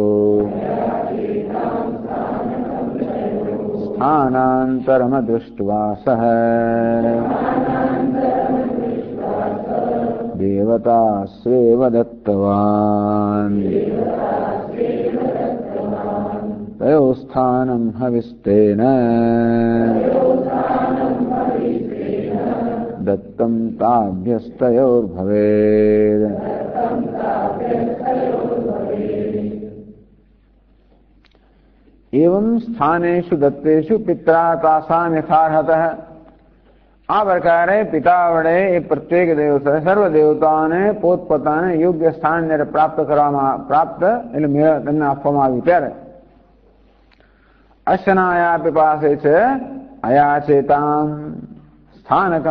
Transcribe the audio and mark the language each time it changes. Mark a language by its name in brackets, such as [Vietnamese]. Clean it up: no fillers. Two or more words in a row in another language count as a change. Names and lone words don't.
[Sanskrit] स्थानान्तरमदृष्ट्वा सः देवतास्वेव दत्तवान् तयोः स्थानं हविस्तेन दत्तं ताभ्यस्तयोर्भवेत्. एवं स्थानेषु दत्तेषु पित्रा तासान् यथार्हतः. [Gujarati] આ પ્રકારે પિતા વડે એ પ્રત્યેક દેવતા સર્વ દેવતાઓને પોતપોતાને યોગ્ય સ્થાન જ્યારે પ્રાપ્ત એટલે તેમને આપવામાં આવ્યું ત્યારે [Sanskrit] अशनाया पिपासे [Gujarati] છે [Sanskrit] अयाचेताम् स्थानकम्.